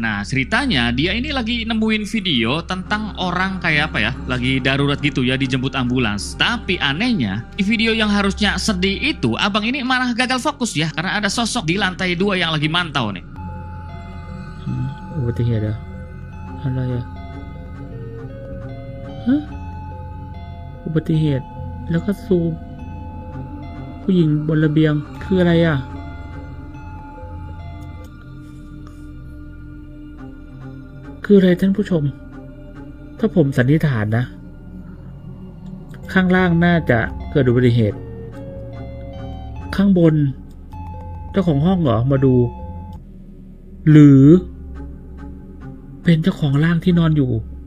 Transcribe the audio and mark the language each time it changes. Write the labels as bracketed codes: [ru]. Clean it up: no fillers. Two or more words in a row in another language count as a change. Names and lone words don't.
[id] Nah ceritanya dia ini lagi nemuin video tentang orang kayak apa ya, lagi darurat gitu ya dijemput ambulans. Tapi anehnya di video yang harusnya sedih itu abang ini malah gagal fokus ya, karena ada sosok di lantai 2 yang lagi mantau nih. [th] อุบัติเหตุเหรออะไรอ่ะฮะอุบัติเหตุแล้วก็ซูมผู้หญิงบนระเบียงคืออะไรอ่ะ คืออะไรท่านผู้ชมถ้าผมสันนิษฐานนะข้างล่างน่าจะเกิดอุบัติเหตุข้างบนเจ้าของห้องเหรอมาดูหรือเป็นเจ้าของร่างที่นอนอยู่